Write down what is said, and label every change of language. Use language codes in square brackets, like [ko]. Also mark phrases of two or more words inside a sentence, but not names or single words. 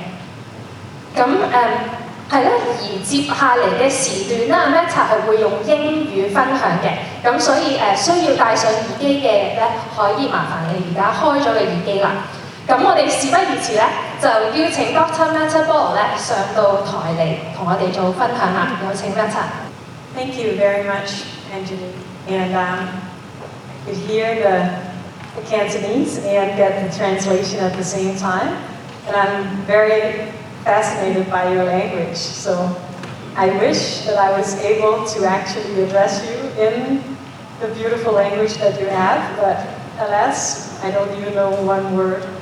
[yue] 咁係啦，而接下嚟嘅時段啦 ，Metta 係會用英語分享嘅，咁所以需要戴上耳機嘅咧，可以麻煩你而家開咗個耳機啦。咁我哋事不宜遲咧，就邀請 Dr. Metta Ball 咧上到台嚟同我哋做分享啦。有請 Metta。 [en] Thank you very much, Anjali. And I could hear the Cantonese and get the translation at the same time. And I'm very fascinated by your language. So I wish that I was able to actually address you in the beautiful language that you have, but alas, I don't even know one word.